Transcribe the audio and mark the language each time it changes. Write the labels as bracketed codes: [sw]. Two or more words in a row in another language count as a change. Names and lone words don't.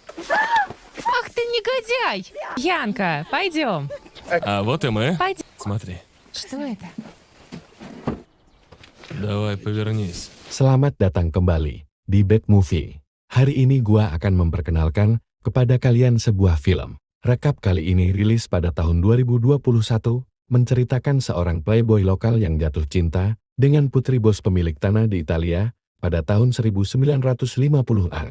[ru] Ах ты негодяй! Янка, пойдем. А вот и мы. Пойдем. Смотри. Что это? Давай, повернись. [id] Selamat datang kembali di Bad Movie. Hari ini gua akan memperkenalkan kepada kalian sebuah film. Rekap kali ini rilis pada tahun 2021, menceritakan seorang playboy lokal yang jatuh cinta dengan putri bos pemilik tanah di Italia pada tahun 1950-an.